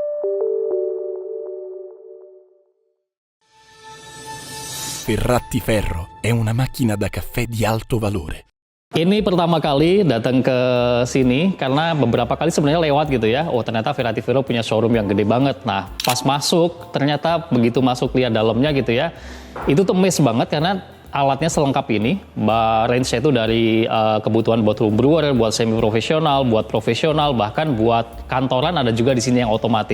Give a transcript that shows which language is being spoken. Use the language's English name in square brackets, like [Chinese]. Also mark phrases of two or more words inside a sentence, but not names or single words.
[Italian] Ferratiferro è una macchina da caffè di alto valore. [Indonesian] Ini pertama kali datang ke sini karena beberapa kali sebenarnya lewat gitu ya. Oh, ternyata Ferratiferro punya showroom yang gede banget. Nah, pas masuk ternyata begitu masuk lihat dalamnya gitu ya. Itu tuh miss banget karena alatnya selengkap ini. Range-nya itu dari kebutuhan buat [English] home brewer, [Indonesian] buat semi profesional, buat profesional, bahkan buat kantoran ada juga di sini yang otomatis.